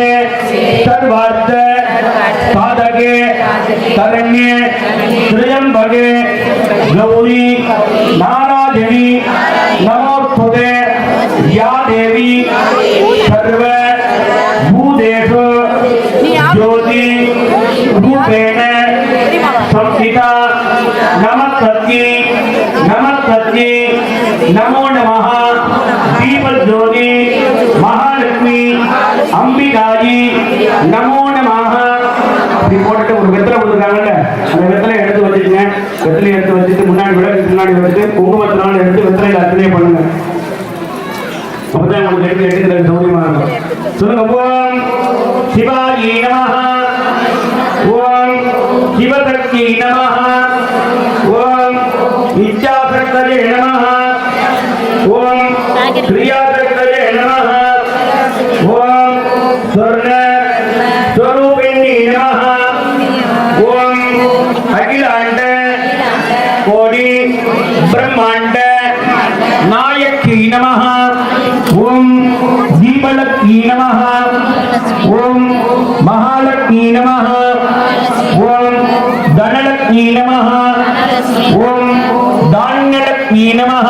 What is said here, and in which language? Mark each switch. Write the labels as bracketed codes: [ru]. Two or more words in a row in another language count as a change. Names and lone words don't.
[sa] सर्वार्थ साधके शरण्ये त्र्यंबके गौरी नारायणी नमोस्तुते या देवी सर्व भूतेषु ज्योति रूपेण संस्थिता नमस्तस्यै नमो नमः। दीपज्योति महालक्ष्मी अंबिकाजी नमो नमः। [ta] அப்படி போட்டுட்டு ஒரு வெத்தலை கொடுக்குறாங்கல்ல, அந்த வெத்தலை எடுத்து வச்சுக்கங்க. வெத்தலை எடுத்து வச்சுட்டு முன்னாடி முன்னாடி வச்சுட்டு குங்குமத்தினால எடுத்து வெத்தலையில் அர்ச்சனை பண்ணுங்க. அப்பதான் உங்களுக்கு எடுக்கிறது சௌரியமா இருக்கும். [sa] சொல்லுங்க. ओम् शिवायि नमः, ओम् शिवशक्ति नमः, ओम् इच्छाशक्तये नमः, ओम् क्रियाशक्तये नमः, ओम् स्वर्ण स्वरूपिणि नमः, ओम् अखिलाण्ड कोटि ब्रह्माण्ड नायकी नमः। ओम दीपलक्ष्मी नमः। ओम महालक्ष्मी नमः। ओम धनलक्ष्मी नमः। ओम धान्यलक्ष्मी नमः।